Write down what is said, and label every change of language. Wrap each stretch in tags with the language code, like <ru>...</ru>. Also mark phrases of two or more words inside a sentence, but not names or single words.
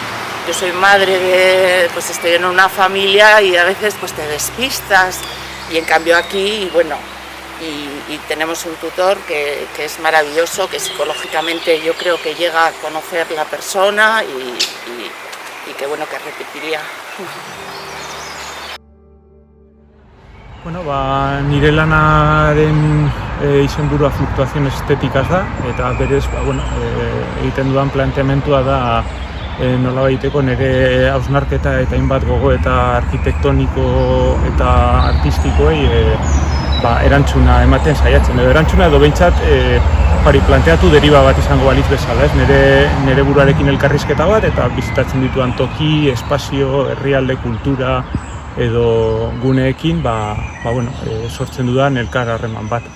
<es>Yo soy madre, pues estoy en una familia y a veces pues te despistas, y en cambio aquí, bueno, y tenemos un tutor que es maravilloso, que psicológicamente yo creo que llega a conocer la persona y que bueno, que repetiría.</es> <eu>Bueno, nire lanaren izenburua fluktuaziones estetikaz da, eta berez, egiten dudan planteamentua da nolabaiteko nire hausnarketa eta hainbat gogoeta arkitektoniko eta artistikoei erantzuna ematen saiatzen, edo erantzuna edo behintzat planteatu deriba bat izango balitz bezala, nire buruarekin elkarrizketa bat, eta bizitatzen dituan toki, espazio, herrialde, kultura edo guneekin sortzen dudan elkar harreman bat.</eu>